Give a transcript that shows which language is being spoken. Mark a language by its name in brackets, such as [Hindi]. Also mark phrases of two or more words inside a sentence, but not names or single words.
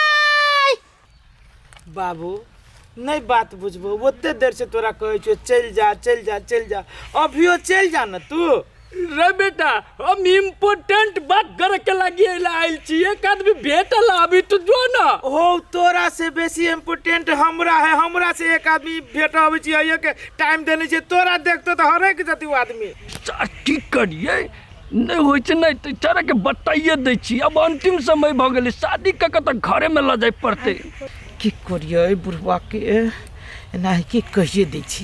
[Maithili] बाबू नहीं बात बुझबो ओते देर से तोरा कहै छौ चल जा अभियो चल जा न तू रे बेटा हम इम्पोर्टेंट बात करे के लगी आइल छी। एक आदमी भेटल अभी तो जो ना हो तोरा से बेसी इम्पोर्टेंट हमरा है। हमरा से एक आदमी भेटब छियै के टाइम देने छै। तोरा देखतो तो हरेक जति आदमी की करिए नहीं होइ छै नहीं तो चारा के बताइए दै छी। अब अंतिम समय भ गेलै शादी क के तो घरे में ल जाय पड़ते। की करियै बुढ़वा के एना की कहिए दै छी।